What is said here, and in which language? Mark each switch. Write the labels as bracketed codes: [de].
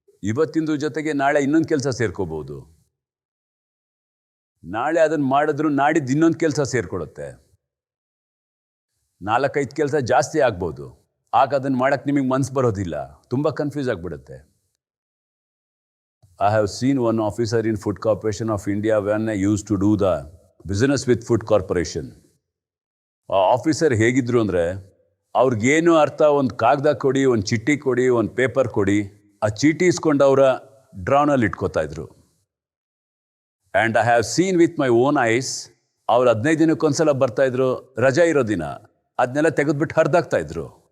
[kn] ಇವತ್ತಿನ ಜೊತೆಗೆ ನಾಳೆ ಇನ್ನೊಂದು ಕೆಲಸ ಸೇರ್ಕೋಬೋದು. ನಾಳೆ ಅದನ್ನು ಮಾಡಿದ್ರು ನಾಡಿದ್ದು ಇನ್ನೊಂದು ಕೆಲಸ ಸೇರ್ಕೊಡುತ್ತೆ. 4-5 ಕೆಲಸ ಜಾಸ್ತಿ ಆಗ್ಬೋದು. ಆಗ ಅದನ್ನು ಮಾಡೋಕ್ಕೆ ನಿಮಗೆ ಮನಸ್ಸು ಬರೋದಿಲ್ಲ, ತುಂಬ ಕನ್ಫ್ಯೂಸ್ ಆಗಿಬಿಡುತ್ತೆ. [en] I have seen one officer in Food Corporation of India when I used to do the business with Food Corporation. [kn] ಆ ಆಫೀಸರ್ ಹೇಗಿದ್ರು ಅಂದರೆ, ಅವ್ರಿಗೇನು ಅರ್ಥ, ಒಂದು ಕಾಗದ ಕೊಡಿ, ಒಂದು ಚಿಟ್ಟಿ ಕೊಡಿ, ಒಂದು ಪೇಪರ್ ಕೊಡಿ, ಆ ಚೀಟಿ ಇಸ್ಕೊಂಡು ಅವರ ಡ್ರಾನಲ್ಲಿ ಇಟ್ಕೋತಾ ಇದ್ರು. [en] and I have seen with my own eyes, [kn] ಅವ್ರು 15 ದಿನಕ್ಕೊಂದ್ಸಲ ಬರ್ತಾಯಿದ್ರು, ರಜಾ ಇರೋ ದಿನ ಅದನ್ನೆಲ್ಲ ತೆಗೆದುಬಿಟ್ಟು ಹರಿದಾಗ್ತಾ ಇದ್ರು.